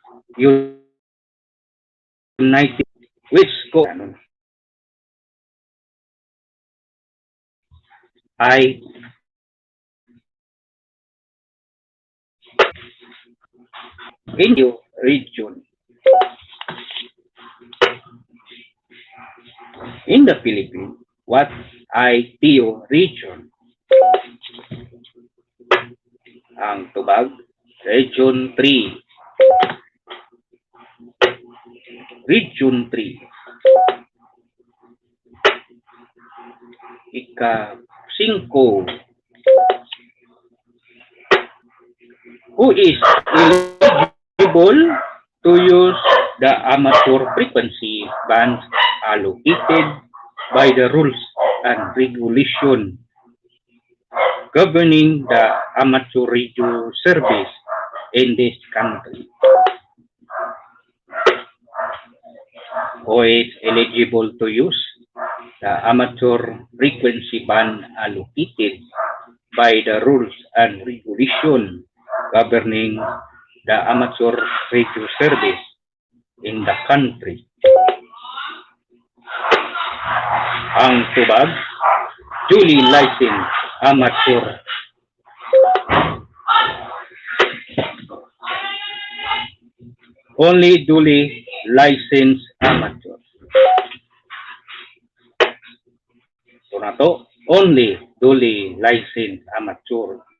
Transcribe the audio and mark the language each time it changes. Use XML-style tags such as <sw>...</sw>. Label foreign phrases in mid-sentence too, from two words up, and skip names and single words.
<en>United, which in your region. In the Philippines, what ITO region?</en> <hil>Ang tubag, Region 3. Region 3. Ika-5.</hil> <en>Who is eligible to use the amateur frequency bands allocated by the rules and regulation governing the amateur radio service in this country? Who is eligible to use the amateur frequency band allocated by the rules and regulation governing the amateur radio service in the country?</en> <hil>Ang tubag,</hil> <en>duly licensed amateur only duly licensed amateur. So na to, only duly licensed amateur.</en>